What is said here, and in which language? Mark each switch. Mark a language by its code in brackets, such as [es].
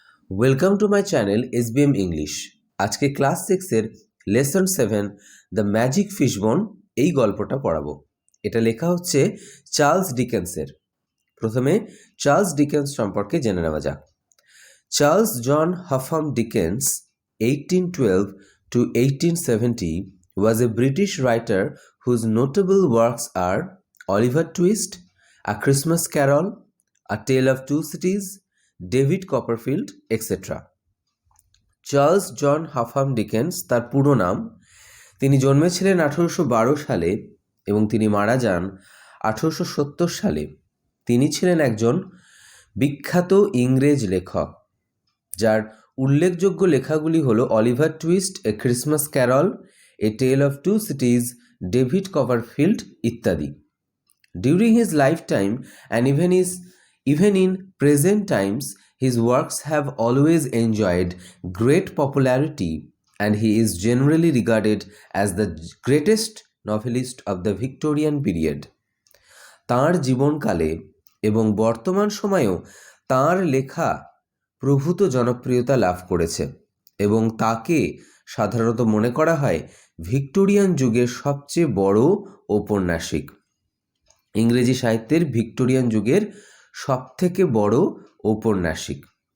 [en] Welcome to my channel SBM English. [bn] আজকে class 6-এর lesson 7 the magic fishbone এই গল্পটা পড়াবো। এটা লেখা হচ্ছে চার্লস ডিকেন্সের। প্রথমে চার্লস ডিকেন্স সম্পর্কে জেনে নেওয়া যাক। [en] Charles John Huffam Dickens 1812 to 1870 was a British writer whose notable works are Oliver Twist, A Christmas Carol, A Tale of Two Cities, David Copperfield etcetera. [bn] Charles John হাফাম Dickens তার পুরো নাম। তিনি জন্মেছিলেন 1812 সালে এবং তিনি মারা যান 1870 সালে। তিনি ছিলেন একজন বিখ্যাত ইংরেজ লেখক, যার উল্লেখযোগ্য লেখাগুলি হলো Oliver twist, A Christmas Carroll, A tell of two সিটিজ, David Copperfield ইত্যাদি। [en] During his life time and even in present times, his works have always enjoyed great popularity and he is generally regarded as the greatest novelist of the Victorian period. [bn] তাঁর জীবনকালে এবং বর্তমান সময়েও তাঁর লেখা প্রভূত জনপ্রিয়তা লাভ করেছে এবং তাকে সাধারণত মনে করা হয় ভিক্টোরিয়ান যুগের সবচেয়ে বড় ঔপন্যাসিক। ইংরেজি সাহিত্যের ভিক্টোরিয়ান যুগের সবথেকে বড় ঔপন্যাসিক।